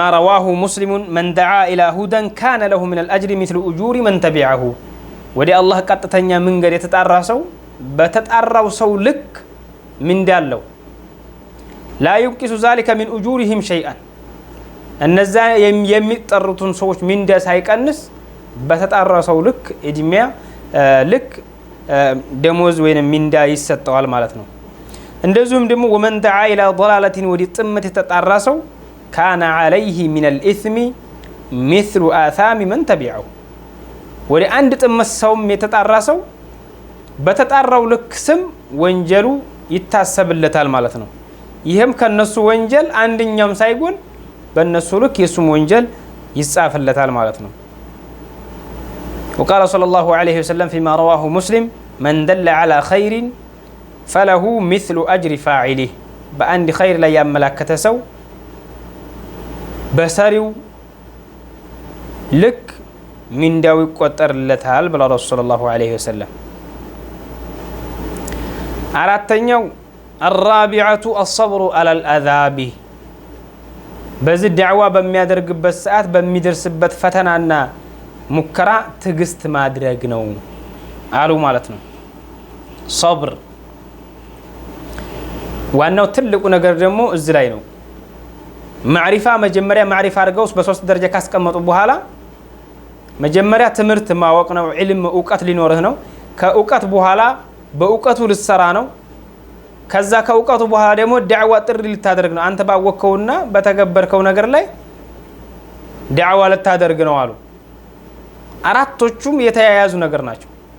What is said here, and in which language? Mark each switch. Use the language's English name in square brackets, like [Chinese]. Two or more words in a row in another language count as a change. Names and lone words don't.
[Arabic] رواه مسلم من دعا إلى هدى كان له من الأجر مثل أجور من تبعه ودي الله [Amharic] ቀጥተኛ መንገድ የተጣራ ሰው በተጣራው ሰው ልክ ምንዳ አለው [Arabic] لا ينقص ذلك من أجورهم شيئا [Amharic] እነዛ የሚጠሩትን ሰዎች ምንዳ ሳይቀንስ በተጣራው ሰው ልክ እድሜያ ልክ ደሞዝ ወይንም ምንዳ ይሰጠዋል ማለት ነው። እንደዚሁም ደግሞ [Arabic] ومن دعا إلى ضلالة [Amharic] ወዲ ጥመት የተጣራ ሰው [Arabic] كان عليه من الإثم مثل آثام من تبعه [Amharic] ወዲ አንድ ጥመት ሰውም የተጣራ ሰው በተጣራው ልክ ስም ወንጀሉ ይታሰብለታል ማለት ነው። ይሄም ከነሱ ወንጀል አንድኛም ሳይጎል በእነሱ ልክ የሱም ወንጀል ይጻፍለታል ማለት ነው። [Arabic] وقال صلى الله عليه وسلم فيما رواه مسلم من دل على خير فله مثل أجر فاعله [Amharic] በአንድ ኸይር ላይ ያመላከተ ሰው በሰሪው ልክ ምንዳው ይቆጠርለታል ብለ ረሱል [Arabic] صلى الله عليه وسلم። [Amharic] አራተኛው [Arabic] الرابعة الصبر على الأذى [Amharic] በዚህ ዳዕዋ በሚያደርግበት ሰዓት በሚደርስበት ፈተናና ሙከራ ትግስት ማድረግ ነው አሉ ማለት ነው። ሶብር ዋናው ትልቁ ነገር ደግሞ እዚህ ላይ ነው። ማዕሪፋ መጀመሪያ ማዕሪፋ አድርገውስ በሶስት ደረጃ ካስቀመጡ በኋላ መጀመሪያ ትምህርት ማወቅ ነው። ዒልም እውቀት ሊኖርህ ነው። ከእውቀት በኋላ በእውቀቱ ልትሰራ ነው። ከዛ ከእውቀቱ በኋላ ደግሞ ዳዕዋ ጥሪ ልታደርግ ነው። አንተ ባወቅከውና በተገበርከው ነገር ላይ ዳዕዋ ልታደርግ ነው አሉ። አራቶቹም የተያያዙ ነገር ናቸው።